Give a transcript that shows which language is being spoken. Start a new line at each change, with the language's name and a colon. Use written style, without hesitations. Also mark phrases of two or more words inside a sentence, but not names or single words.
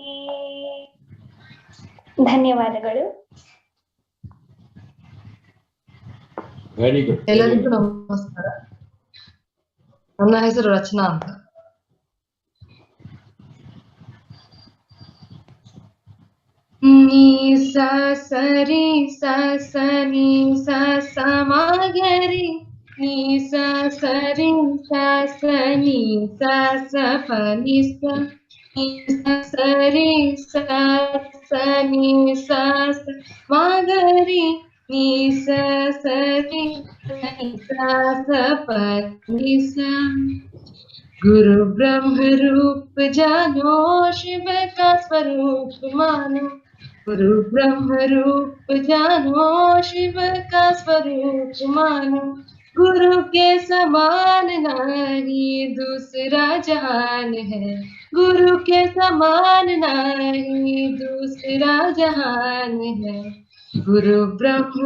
Kannada: ಧನ್ಯವಾದಗಳು.
English: very good.
Kannada: ಎಲ್ಲರಿಗೂ ನಮಸ್ಕಾರ. ನನ್ನ ಹೆಸರು ರಚನಾ ಅಂತ. ನೀ ಸ ಸರಿ ಸ ಸ ನೀ ಸ ಸ ಮಗರಿ ನೀ ಸ ಸರಿ ಸ ಸ ನೀ ಸ ಸ ಪ ನಿ ಸ ನೀ ಸ ಸರಿ ಸ ಸ ನೀ ಸ ಸ ಮಗರಿ ನೀ ಸ ಸರಿ ಸ ಸ ಪ ನಿ ಸ.
Hindi: गुरु ब्रह्म रूप जानो शिव का स्वरूप मानो गुरु ब्रह्म रूप जानो शिव का स्वरूप मानो गुरु के समान नहीं दूसरा जहान है गुरु के समान नहीं दूसरा जहान है गुरु ब्रह्म